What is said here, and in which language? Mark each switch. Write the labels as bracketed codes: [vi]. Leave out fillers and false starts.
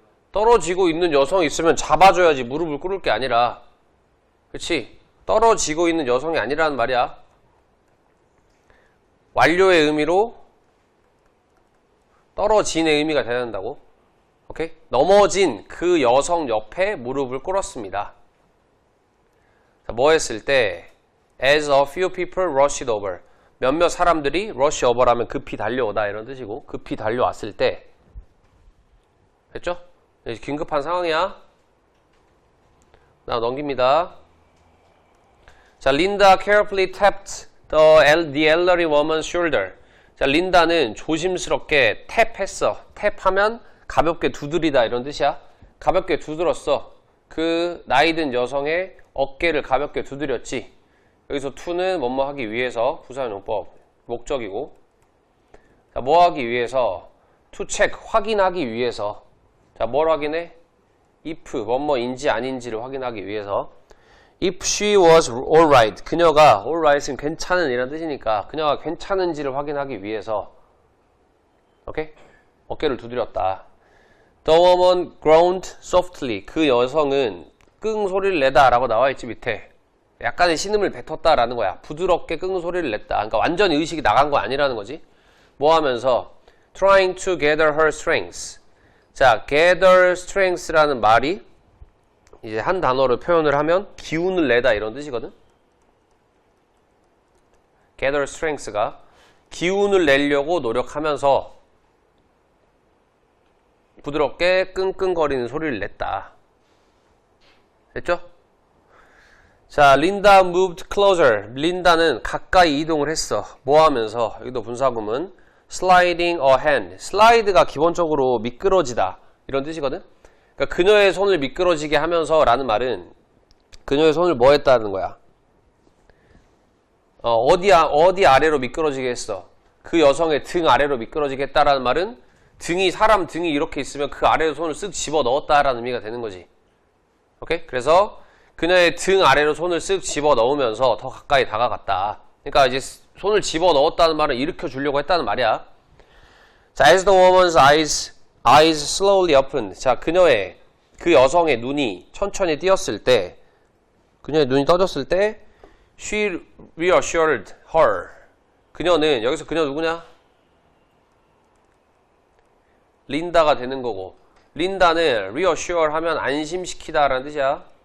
[ko] 떨어지고 있는 여성이 있으면 잡아줘야지 무릎을 꿇을 게 아니라. 그치? 떨어지고 있는 여성이 아니라는 말이야. 완료의 의미로 떨어진의 의미가 돼야 된다고. 오케이? 넘어진 그 여성 옆에 무릎을 꿇었습니다. 자, 뭐 했을 때? [en] As a few people rushed over. [ko] 몇몇 사람들이 [en] rush over [ko] 하면 급히 달려오다 이런 뜻이고, 급히 달려왔을 때 됐죠? 긴급한 상황이야. 나 넘깁니다. [en] 자, Linda carefully tapped the elderly woman's shoulder. [ko] 자, 린다는 조심스럽게 탭했어. 탭하면 가볍게 두드리다 이런 뜻이야. 가볍게 두드렸어. 그 나이든 여성의 어깨를 가볍게 두드렸지. 여기서 to는 뭐뭐 하기 위해서 부사용법 목적이고, 자, 뭐 하기 위해서? to check 확인하기 위해서. 자, 뭘 확인해? if 뭐뭐인지 아닌지를 확인하기 위해서. [en] if she was alright, [ko] 그녀가 alright은 괜찮은 이란 뜻이니까 그녀가 괜찮은지를 확인하기 위해서. 오케이? 어깨를 두드렸다. [en] The woman groaned softly. [ko] 그 여성은 끙 소리를 내다 라고 나와있지 밑에. 약간의 신음을 뱉었다라는 거야. 부드럽게 끙 소리를 냈다. 그러니까 완전히 의식이 나간 거 아니라는 거지. 뭐 하면서? [en] Trying to gather her strength. [ko] 자, [en] gather strength [ko] 라는 말이 이제 한 단어로 표현을 하면 기운을 내다 이런 뜻이거든. gather strength가 기운을 내려고 노력하면서 부드럽게 끙끙거리는 소리를 냈다. 됐죠? 자, 린다 [en] moved closer. [ko] 린다는 가까이 이동을 했어. 뭐 하면서? 여기도 분사구문 [en] sliding a hand. [ko] 슬라이드가 기본적으로 미끄러지다 이런 뜻이거든. 그러니까 그녀의 손을 미끄러지게 하면서 라는 말은 그녀의 손을 뭐 했다는 거야? 어디 아래로 미끄러지게 했어? 그 여성의 등 아래로 미끄러지게 했다라는 말은 사람 등이 이렇게 있으면 그 아래로 손을 쓱 집어 넣었다라는 의미가 되는 거지. 오케이? 그래서 그녀의 등 아래로 손을 쓱 집어 넣으면서 더 가까이 다가갔다. 그러니까 이제 손을 집어 넣었다는 말은 일으켜 주려고 했다는 말이야. [en] 자, as the woman's eyes slowly opened. [ko] 자, 그 여성의 눈이 천천히 띄었을 때, 그녀의 눈이 떠졌을 때, [en] she reassured her. [ko] 그녀는, 여기서 그녀 누구냐? 린다가 되는 거고, 린다는 reassure 하면 안심시키다 라는 뜻이야.